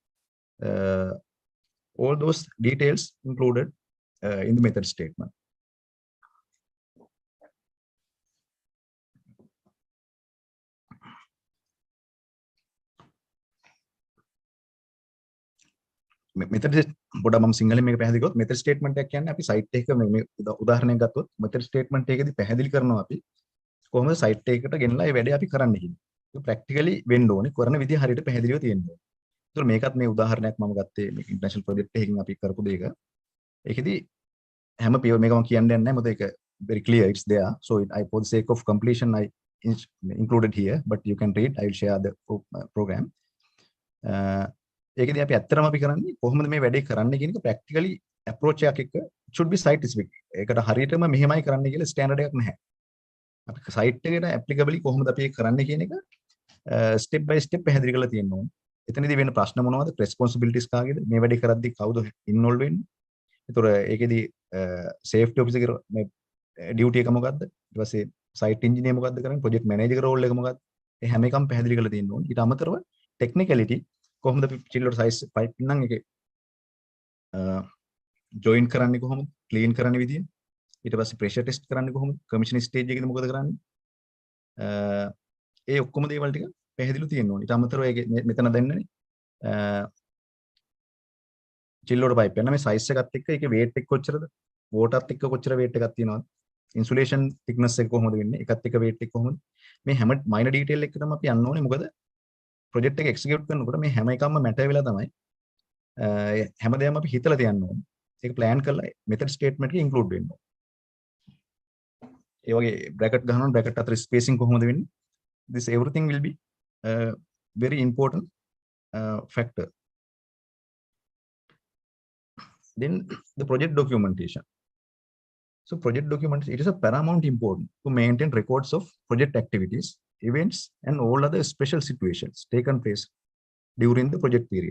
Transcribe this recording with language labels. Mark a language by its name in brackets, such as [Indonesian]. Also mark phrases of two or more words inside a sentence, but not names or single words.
[English] All those details included in the method statement. [Sinhala] Method පොඩ මම සිංහලෙන් මේක පැහැදිලි කරොත් [English] method statement [Sinhala] එක කියන්නේ අපි site එක මේ උදාහරණයක් ගත්තොත් [English] method statement [Sinhala] එකේදී පැහැදිලි කරනවා අපි කොහොමද site එකකට ගෙනලා ඒ වැඩේ අපි කරන්න කියන්නේ. ඒක practically වෙන්න ඕනේ. කරන විදිය හරියට පැහැදිලිව තියෙන්න ඕනේ. ඒතර මේකත් මේ උදාහරණයක් මම ගත්තේ මේ international project එකකින් අපි කරපු දෙයක. ඒකෙදී හැම මේක මම කියන්න යන්නේ නැහැ. මොකද ඒක [English] very clear, it's there. So for the sake of completion I included here, but you can read. I will share the program. [Sinhala] ඒකදී අපි ඇත්තටම අපි කරන්නේ කොහොමද මේ වැඩේ කරන්න කියන එක [English] practically approach [Sinhala] එකක් එක්ක [English] should be site specific. [Sinhala] ඒකට හරියටම මෙහෙමයි කරන්න කියලා ස්ටෑන්ඩඩ් එකක් නැහැ. අපි site එකට applicably කොහොමද අපි ඒක කරන්න කියන එක [English] step by step [Sinhala] පැහැදිලි කරලා තියෙන්න ඕනේ. එතනදී වෙන ප්‍රශ්න මොනවද? responsibilities කාගේද? මේ වැඩේ කරද්දී කවුද involve වෙන්නේ? ඒතොර ඒකෙදී [English] safety officer [Sinhala] මේ duty එක මොකද්ද? ඊට පස්සේ [English] site engineer [Sinhala] මොකද්ද කරන්නේ? [English] project manager role [Sinhala] එක මොකද්ද? මේ හැම එකම පැහැදිලි කරලා තියෙන්න ඕනේ. ඊට අමතරව technicality කොහොමද [English] chiller size pipe [Sinhala] නම් එකේ join කරන්නේ කොහොමද? clean කරන්න විදිය. ඊට පස්සේ [English] pressure test [Sinhala] කරන්නේ කොහොමද? [English] commissioning stage [Sinhala] එකේදී මොකද කරන්නේ? ඒ ඔක්කොම දේවල් ටික පැහැදිලිව තියෙන්න ඕනේ. ඊට අමතරව ඒක මෙතන දෙන්නනේ [English] chiller pipe [Sinhala] එක. මේ size එකත් එක්ක ඒකේ weight එක කොච්චරද? water එකත් එක්ක කොච්චර weight එකක් තියෙනවද? [English] insulation thickness [Sinhala] එක කොහොමද වෙන්නේ? එකත් එක්ක weight එක කොහොමද? මේ හැම [English] minor detail [Sinhala] එකකටම අපි යන්න ඕනේ. මොකද project එක execute කරනකොට මේ හැම එකක්ම matter වෙලා තමයි හැමදේම අපි හිතලා තියන්න ඕනේ. ඒක plan කරලා [English] method statement [Sinhala] එකේ include වෙන්න ඕනේ. ඒ වගේ bracket ගහනවා, bracket අතර spacing කොහොමද වෙන්නේ? [English] This everything will be very important factor. Then the project documentation. So project documentation, it is a paramount important to maintain records of project activities, events, and all other special situations taken place during the project period.